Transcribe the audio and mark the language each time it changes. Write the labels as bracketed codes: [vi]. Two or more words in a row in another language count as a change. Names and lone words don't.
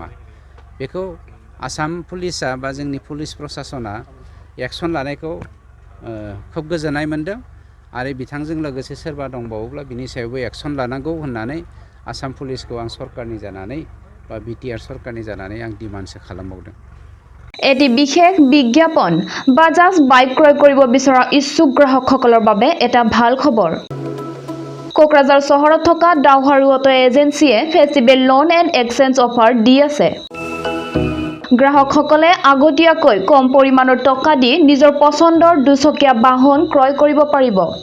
[brx] बेखौ आसाम पुलिसा बा जोंनि पुलिस प्रसासना एक्सन लानायखौ खोब गोजोननाय मोन्दों। आरो बिथांजों लोगोसे सोरबा दंबावोब्ला बिनि सायावबो एक्सन लानांगौ होननानै आसाम पुलिसखौ आं सरकारनि जानानै बा बिटिआर सरकारनि जानानै आं डिमान्डसो खालामबावदों। [as] এটি বিশেষ বিজ্ঞাপন বাজাজ বাইক ক্ৰয় কৰিব বিচৰা ইচ্ছুক গ্ৰাহকসকলৰ বাবে এটা ভাল খবৰ। কোকৰাঝাৰ চহৰত থকা ডাউহাৰু অটো এজেন্সিয়ে [en] festival loan and exchange offer [as] দি আছে। গ্ৰাহকসকলে আগতীয়াকৈ কম পৰিমাণৰ টকা দি নিজৰ পছন্দৰ দুচকীয়া বাহন ক্ৰয় কৰিব পাৰিব।